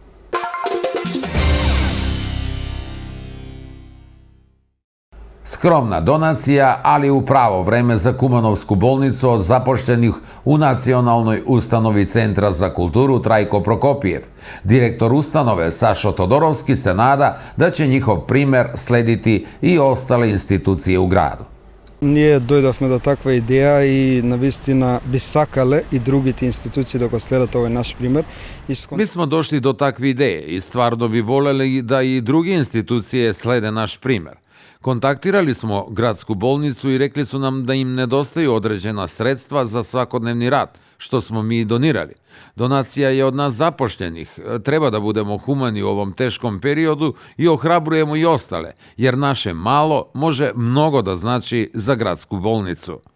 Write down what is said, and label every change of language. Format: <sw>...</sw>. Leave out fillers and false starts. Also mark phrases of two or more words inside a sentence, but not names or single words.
<sr>Skromna donacija, ali u pravo vreme za Kumanovsku bolnicu od zapošljenih u Nacionalnoj ustanovi Centra za kulturu Trajko Prokopijev. Direktor ustanove Sašo Todorovski se nada da će njihov primer slediti i ostale institucije u gradu.</sr> <mk>Ние дојдовме до таква идеја и навистина би сакале и другите институции да го следат овој наш пример.</mk> <sr>Mi smo došli do takve ideje i stvarno bi voljeli da i druge institucije slede naš primer. Kontaktirali smo gradsku bolnicu i rekli su nam da im nedostaju određena sredstva za svakodnevni rad, što smo mi donirali. Donacija je od nas zapošljenih. Treba da budemo humani u ovom teškom periodu i ohrabrujemo i ostale, jer naše malo može mnogo da znači za gradsku bolnicu.</sr>